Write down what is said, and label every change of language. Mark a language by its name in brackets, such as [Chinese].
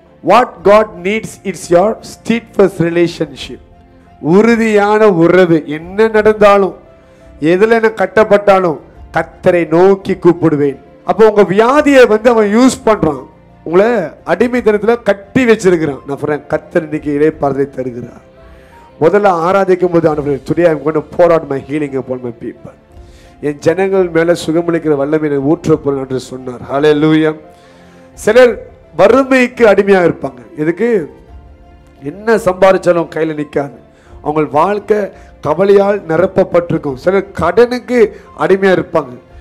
[English] What God needs it's your steadfast relationship. [Tamil] உறுதியான உறவு. என்ன நடந்தாலும், எதுல என்ன கட்டப்பட்டாலும் கர்த்தரை நோக்கி கூப்பிடுவேன். அப்போ உங்க வியாதியை அவன் யூஸ் பண்றான். உங்களை அடிமைத்தனத்துல கட்டி வச்சிருக்கிறான். நான் சொல்றேன், கர்த்தர் இன்னைக்கு இளைப்பாறுதலை தருகிறார். முதல்ல ஆராதிக்கும் போது ஆண்டவரே, [English] today I'm going to pour out my healing upon my people. [Tamil] என் ஜனங்கள் மேல சுகமளிக்கிற வல்லமையை ஊற்ற போறேன் என்று சொன்னார். ஹல்லேலூயா. சிலர் வறுமைக்கு அடிமையாக இருப்பாங்க. எதுக்கு? என்ன சம்பாதிச்சாலும் கையில நிற்காது. அவங்க வாழ்க்கை கவலையால் நிரப்பப்பட்டிருக்கும். சிலர் கடனுக்கு அடிமையா இருப்பாங்க.